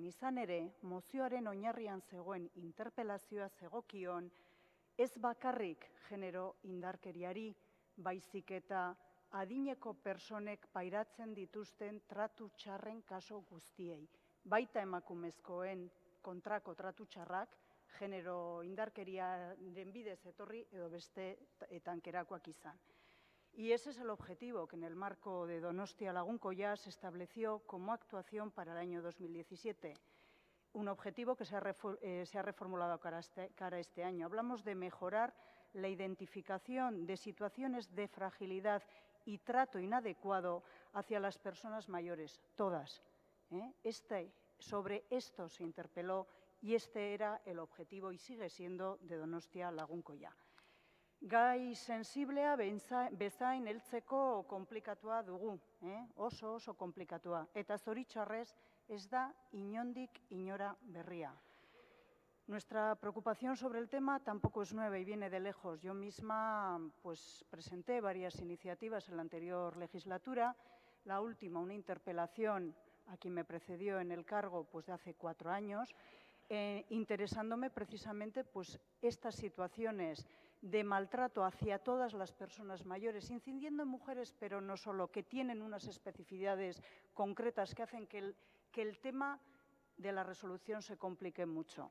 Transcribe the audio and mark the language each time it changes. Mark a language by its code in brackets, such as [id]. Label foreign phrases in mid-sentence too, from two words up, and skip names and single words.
[eu] Izan ere, mozioaren oinarrian zegoen interpelazioa zegokion, ez bakarrik genero indarkeriari, baizik eta adineko personek pairatzen dituzten tratu txarren kaso guztiei. Baita emakumezkoen kontrako tratu txarrak, genero indarkeriaren bidez etorri edo beste tankerakoak izan. [es] Y ese es el objetivo que en el marco de Donostia-Lagunkoya se estableció como actuación para el año 2017. Un objetivo que se ha reformulado cara a este año. Hablamos de mejorar la identificación de situaciones de fragilidad y trato inadecuado hacia las personas mayores, todas. Sobre esto se interpeló y este era el objetivo y sigue siendo de Donostia-Lagunkoya. [eu] Gai sensiblea bezain heltzeko komplikatua dugu, oso komplikatua. Eta zoritxarrez ez da inondik inora berria. [es] Nuestra preocupación sobre el tema tampoco es nueva y viene de lejos. Yo misma presenté varias iniciativas en la anterior legislatura. La última, una interpelación a quien me precedió en el cargo de hace 4 años, interesándome precisamente estas situaciones de maltrato hacia todas las personas mayores, incidiendo en mujeres, pero no solo, que tienen unas especificidades concretas que hacen que el tema de la resolución se complique mucho.